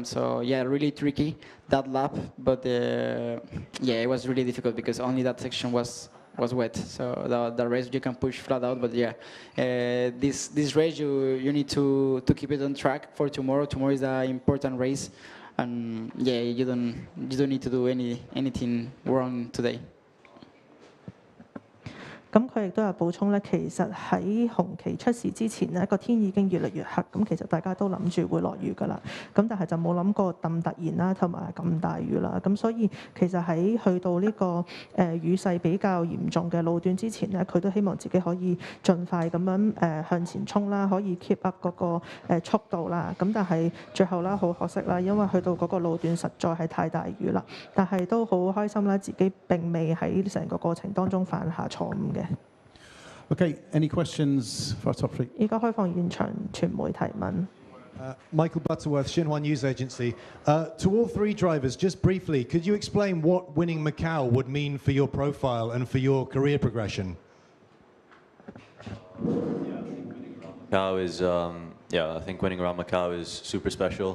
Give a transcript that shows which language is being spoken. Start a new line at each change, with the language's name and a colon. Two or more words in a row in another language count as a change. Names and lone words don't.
English: So yeah, really tricky that lap. But yeah, it was really difficult because only that section was wet. So the rest you can push flat out. But yeah, this race you need to keep it on track for tomorrow. Tomorrow is an important race, and yeah, you don't need to do anything wrong today.
Cantonese: 咁佢亦都有補充咧，其實喺紅旗出事之前呢個天已經越嚟越黑，咁其實大家都諗住會落雨㗎啦，咁但係就冇諗過咁突然啦，同埋咁大雨啦，咁所以其實喺去到呢個雨勢比較嚴重嘅路段之前呢，佢都希望自己可以盡快咁樣向前衝啦，可以
English: keep up
Cantonese: 嗰個速度啦，咁但係最後啦好可惜啦，因為去到嗰個路段實在係太大雨啦，但係都好開心啦，自己並未喺成個過程當中犯下錯誤嘅。
English: Okay, any questions for our top three?
Cantonese: 依家開放現場傳媒提問。
English: Michael Butterworth, Xinhua News Agency. To all three drivers, just briefly, could you explain what winning Macau would mean for your profile and for your career progression? Macau is, I think winning around Macau is super special.